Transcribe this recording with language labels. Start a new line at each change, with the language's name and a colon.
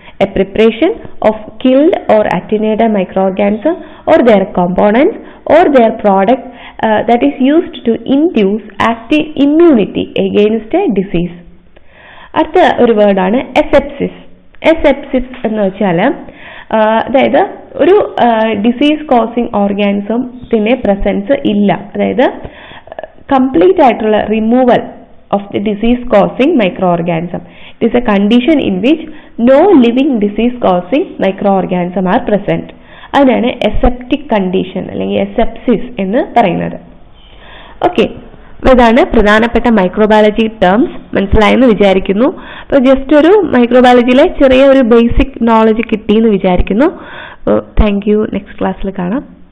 English: A preparation of killed or attenuated microorganism or their components or their product that is used to induce active immunity against a disease.
Malayalam: അടുത്ത ഒരു വേർഡാണ് എസെപ്സിസ്. എസെപ്സിസ് എന്ന് വെച്ചാൽ അതായത് ഒരു disease causing ഓർഗാനിസത്തിന്റെ presence ഇല്ല, അതായത് കംപ്ലീറ്റ് ആയിട്ടുള്ള removal
English: of the disease causing microorganism. It is a condition in which no living disease causing microorganism are present.
Malayalam: അതിനാണ് aseptic condition അല്ലെങ്കിൽ asepsis എന്ന് പറയുന്നത്. ഓക്കെ, ഇതാണ് പ്രധാനപ്പെട്ട മൈക്രോബയോളജി ടേംസ്. മനസ്സിലായെന്ന് വിചാരിക്കുന്നു. അപ്പോൾ ജസ്റ്റ് ഒരു മൈക്രോബയോളജിയിലെ ചെറിയ ഒരു ബേസിക് നോളജ് കിട്ടിയെന്ന് വിചാരിക്കുന്നു. Thank you. നെക്സ്റ്റ് ക്ലാസ്സിൽ കാണാം.